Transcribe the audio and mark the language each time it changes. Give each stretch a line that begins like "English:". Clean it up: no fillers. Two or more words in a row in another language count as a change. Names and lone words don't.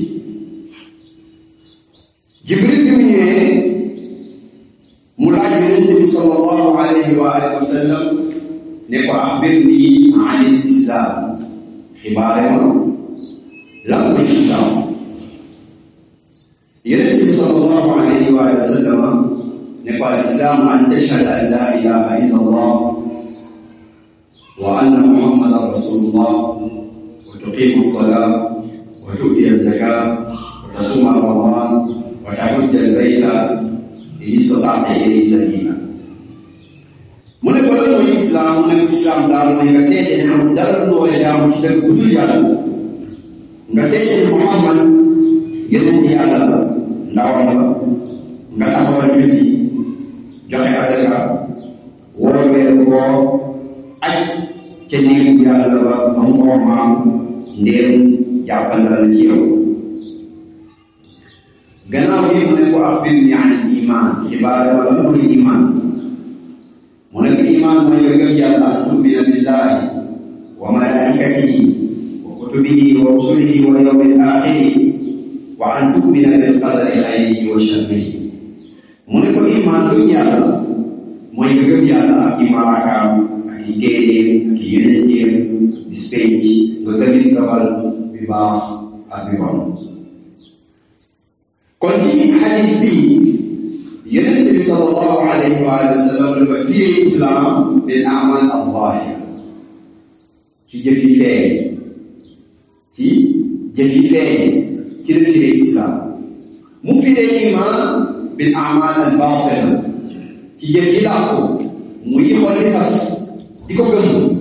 Wolof: jibril bi mu ñëwee mu laaj yonent bi
Arabic: صلى الله عليه وعلى آله وسلم
Wolof: ne ko
Arabic: أخبرني عن الإسلام
Wolof: xibaare ma lan mooy islam yonent bi
Arabic: صلى الله عليه وعلى آله وسلم
Wolof: ne ko
Arabic: الإسلام أن تشهد أن لا إله إلا الله وأن محمدا رسول الله وتقيم الصلاة وتؤتي الزكاة وتصوم رمضان وتحج البيت إن استطعت إليه سبيلا
Wolof: islam mu ne islam daal mooy nga seede ne amul dara lu war a jaamu ci dëgg bu dul yàlla nga seede ne Muhammad yonent yàlla la ndawam la nga taxawal julli joxe asaka woor weeru koor aj ca néegu yàlla ba am ormaam ndéem jàppandal na ci yow gannaaw bi mu ne ko
Arabic: أخبرني عن الإيمان
Wolof: xibaar ma lan mooy iman mu ne ko iman mooy nga gëm yàlla
Arabic: أن تؤمن بالله وملائكته وكتبه ورسله واليوم الآخر وأن تؤمن بالقدر خيره وشره
Wolof: mu ne ko iman gëm yàlla mooy nga gëm yàlla ak i malaakaam ak i téeréem ak i yonenteem bis penc nga gëmit dogal bi baax ak bi bon kon ci xadis bi yonent bi
Arabic: صلى الله عليه وسلم
Wolof: dafa firee islam
Arabic: بالعمل الظاهر
Wolof: ci jëf yi feeñ ci jëf yi feeñ ci la firee islam mu firee iman
Arabic: بالعمل الباطن
Wolof: ci jëf yi làqu muy xool di fas di ko gëm